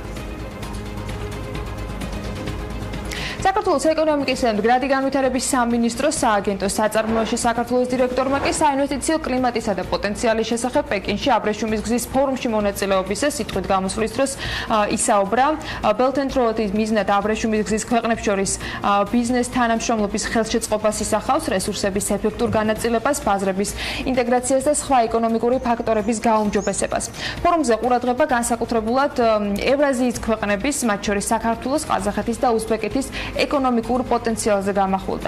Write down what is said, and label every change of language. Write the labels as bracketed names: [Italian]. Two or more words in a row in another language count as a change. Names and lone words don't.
[Georgian] საქართველოს ეკონომიკის და მდგრადი განვითარების სამინისტროს სააგენტოს საწარმოოში საქართველოს დირექტორმა კი საინვესტიციო კლიმატისა და პოტენციალის შესახებ პეკინში აბრეშუმის გზის ფორუმში მონაწილეობისას სიტყვით გამოსვლის დროს ისაუბრა. Belt and Road-ის მიზნად აბრეშუმის გზის ქვეყნებს შორის ბიზნეს თანამშრომლობის ხელშეწყობას ისახავს, რესურსების ეფექტურ განაწილებას, ბაზრების ინტეგრაციას და სხვა ეკონომიკური ფაქტორების გაუმჯობესებას. ფორუმზე ყურადღება განსაკუთრებულად ევრაზიის ქვეყნების, მათ შორის საქართველოს, ყაზახეთის და უზბეკეთის ეკონომიკურ პოტენციალზე გამახვილდა.